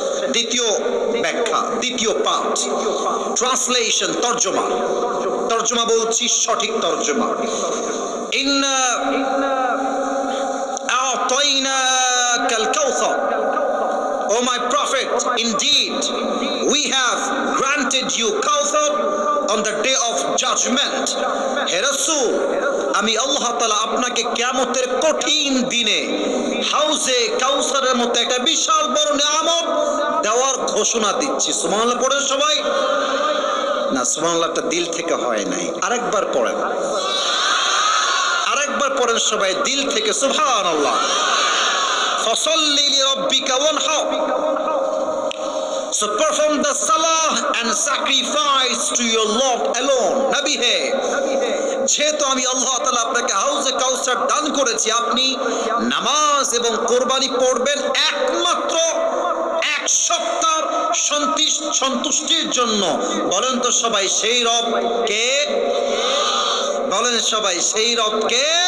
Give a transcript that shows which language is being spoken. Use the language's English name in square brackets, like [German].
[Bangla] দ্বিতীয় ব্যাখ্যা, দ্বিতীয় পাঠ, ট্রান্সলেশন, তরজমা। তরজমা বলছি, সঠিক তরজমা। [Arabic] ইন্না আ'তাইনাকাল কাউসার, [English] O my prophet, indeed we have granted you Kawthar on the day of judgment. [Bangla] হে রাসূল, আমি আল্লাহ তাআলা আপনাকে কিয়ামতের কঠিন দিনে হাউজে কাউসারের মতো একটা বিশাল বড় নিয়ামত দেওয়ার ঘোষণা দিচ্ছি। সুবহানাল্লাহ পড়েন সবাই। না, সুবহানাল্লাহটা দিল থেকে হয় নাই, আরেকবার পড়েন, আরেকবার পড়েন সবাই দিল থেকে, সুবহানাল্লাহ। [Arabic] فَصَلِّ لِرَبِّكَ وَانْحَرْ, [English] so perform the salah and sacrifice to your Lord alone. [Bangla] নবী হে, যেহেতু আমি আল্লাহ তাআলা আপনাকে হাউজে কাউসার দান করেছি, আপনি নামাজ এবং কোরবানি পড়বেন একমাত্র এক সপ্তাহ সন্তুষ্টির জন্য। বলেন তো সবাই সেই রব কে? বলেন সবাই সেই রব কে?